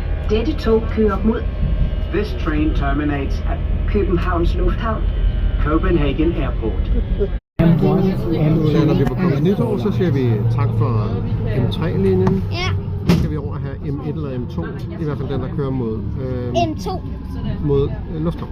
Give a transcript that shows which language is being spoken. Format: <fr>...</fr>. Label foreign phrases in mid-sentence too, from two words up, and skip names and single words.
<da>Dette tog kører mod.</da> <en>This train terminates at Københavns Lufthavn. Copenhagen Airport.</en> <da>Så når vi var kommet nytår, så siger vi tak for M3-linjen. Ja, Nu skal vi over at have M1 eller M2, i hvert fald den, der kører mod, M2. mod Lufthavn.</da>